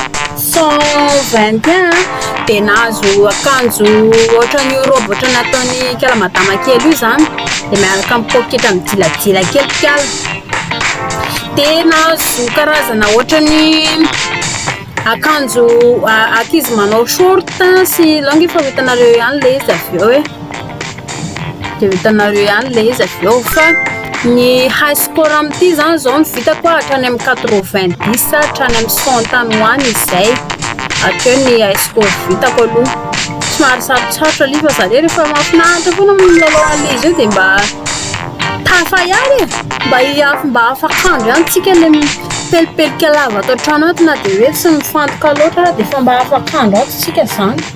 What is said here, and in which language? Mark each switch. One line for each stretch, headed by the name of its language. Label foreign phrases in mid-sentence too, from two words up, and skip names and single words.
Malagasy: 121 dia nahazo akanjo ohatrany roby ohatrany ataony kala madama kely io zany dia miaraka amin'ny poketra midilajila kelikala dia nahazo karazana ohatrany akanjo akizy manao short sy longy efa vitanareo ihany le izy avy eo dia vitanareo ihany le izy avy eo fa ny
English: high score
Malagasy: amin'ity zany zao ny vitako hatrany amin'ny 90 hatrany amin'ny 100 tany hoany izay atreo ny
English: high score
Malagasy: vitako aloha somary sarotsarotra lifa sady rehefa mahafinaritra foana milalao an'le izy io dia mba tafayary mba afakandro ihany tsika le pelipelika lava atao trano ato na dia hoe tsy mifantoka loatra dia fa mba afakandro ato tsika zany